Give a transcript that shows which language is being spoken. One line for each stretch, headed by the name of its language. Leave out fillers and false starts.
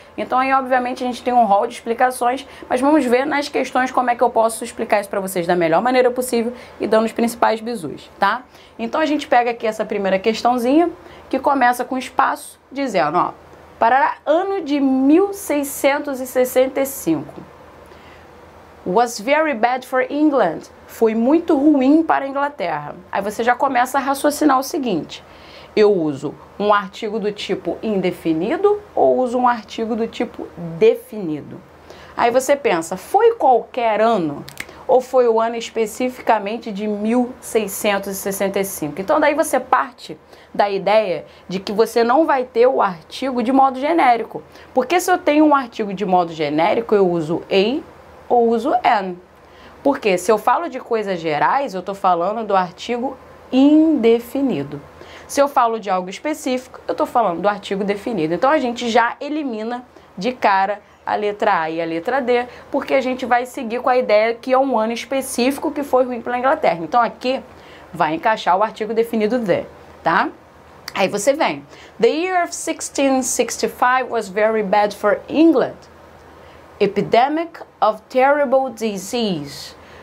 Portuguese: Então aí, obviamente, a gente tem um rol de explicações, mas vamos ver nas questões como é que eu posso explicar isso para vocês da melhor maneira possível e dando os principais bizus, tá? Então a gente pega aqui essa primeira questãozinha, que começa com espaço, dizendo, para ano de 1665.
English: Was very bad for England.
Portuguese: Foi muito ruim para a Inglaterra. Aí você já começa a raciocinar o seguinte. Eu uso um artigo do tipo indefinido ou uso um artigo do tipo definido? Aí você pensa, foi qualquer ano? Ou foi o ano especificamente de 1665? Então daí você parte da ideia de que você não vai ter o artigo de modo genérico. Porque se eu tenho um artigo de modo genérico, eu uso a ou uso an. Porque se eu falo de coisas gerais, eu estou falando do artigo indefinido. Se eu falo de algo específico, eu estou falando do artigo definido. Então a gente já elimina de cara a letra A e a letra D, porque a gente vai seguir com a ideia que é um ano específico que foi ruim pela Inglaterra. Então aqui vai encaixar o artigo definido de, tá? Aí você vem.
English: The year of 1665 was very bad for England. Epidemic of terrible disease.